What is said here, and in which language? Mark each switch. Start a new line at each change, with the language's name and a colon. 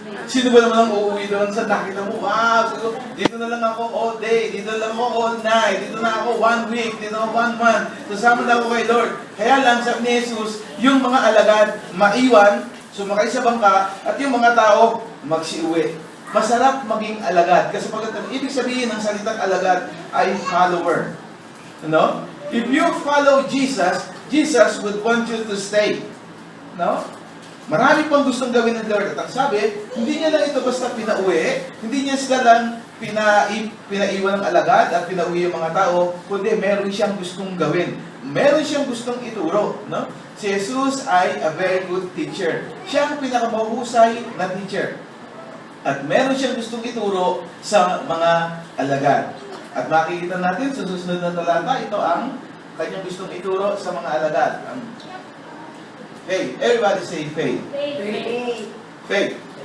Filipino: Sino ba naman ang uuwi doon sa nakita mo? Wow, dito na lang ako
English: all day,
Filipino: dito na lang ako
English: all night,
Filipino: dito na ako 1 week, dito na ako 1 month, sasama na ako kay Lord. Kaya lang sabi ni Jesus, yung mga alagad maiwan, sumakay sa bangka, at yung mga tao magsiuwi. Masarap maging alagad. Kasi ibig sabihin ng salitang alagad ay follower. No?
English: If you follow Jesus, Jesus would want you to stay.
Filipino: No? Marami pang gustong gawin ng Lord. At ang sabi, hindi niya lang ito basta pinauwi, hindi niya sila lang pinaiwan ng alagad at pinauwi yung mga tao, kundi meron siyang gustong gawin. Meron siyang gustong ituro. No? Si Jesus ay
English: a very good teacher.
Filipino: Siya ang pinakamahusay na teacher. At meron siyang gustong ituro sa mga alagad. At makikita natin sa susunod na talata, ito ang kanyang gustong ituro sa mga alagad.
English: Faith. Everybody say faith. Faith.